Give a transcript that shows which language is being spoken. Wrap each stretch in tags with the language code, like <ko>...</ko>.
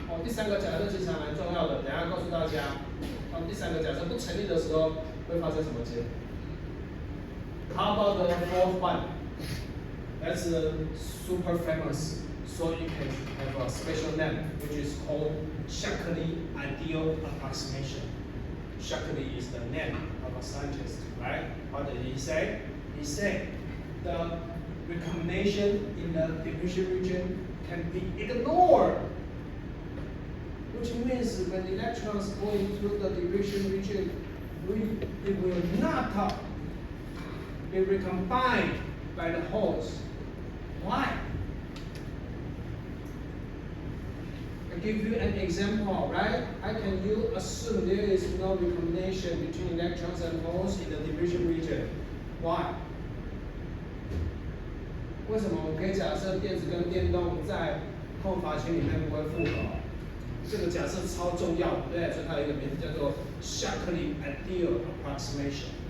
<zh>第三个假设其实还蛮重要的，等一下告诉大家。第三个假设不成立的时候会发生什么结果 ？</zh> <en>How about the fourth one? That's super famous. So you can have a special name, which is called Shockley ideal approximation. Shockley is the name of a scientist, right? What did he say? He said the recombination in the diffusion region can be ignored, which means when electrons go into the diffusion region, it will not be recombined by the holes. Why? I give you an example, right? How can you assume there is no recombination between electrons and holes in the diffusion region? Why?</en> <zh>为什么我可以假设电子跟电动在空法圈里面不会复合？这个假设超重要，对不对？所以它有一个名字叫做 Shockley ideal approximation。</zh>